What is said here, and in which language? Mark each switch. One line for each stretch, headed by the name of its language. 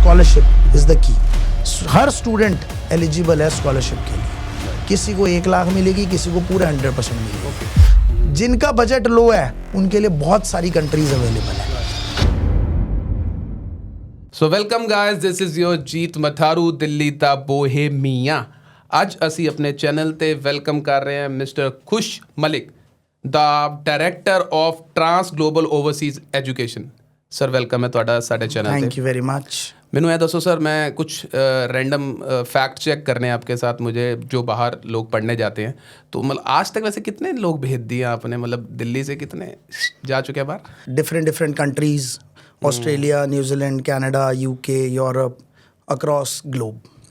English: Scholarship is the key.
Hindi: हर student eligible है scholarship के लिए। किसी को 1 लाख मिलेगी, किसी को पूरे 100% मिलेगी। जिनका बजट लो है उनके लिए बहुत सारी कंट्रीज अवेलेबल है।
English: So welcome guys, this is your Jeet Matharu, Delhi दा Bohemia.
Punjabi: ਅੱਜ ਅਸੀਂ ਆਪਣੇ ਚੈਨਲ ਤੇ ਵੈਲਕਮ ਕਰ ਰਹੇ ਹਾਂ ਮਿਸਟਰ ਖੁਸ਼ ਮਲਿਕ, ਦਾ director of trans global Overseas education. Sir welcome ਹੈ ਤੁਹਾਡਾ ਸਾਡੇ ਚੈਨਲ ਤੇ।
English: Thank you very much.
Hindi: मैंने ये दसो सर, मैं कुछ रैंडम फैक्ट चेक करने आपके साथ, मुझे जो बाहर लोग पढ़ने जाते हैं, तो मतलब आज तक वैसे कितने लोग भेज दिए आपने, मतलब दिल्ली से कितने जा चुके हैं बाहर? Different countries, Australia, New Zealand, Canada, UK, Europe, across globe.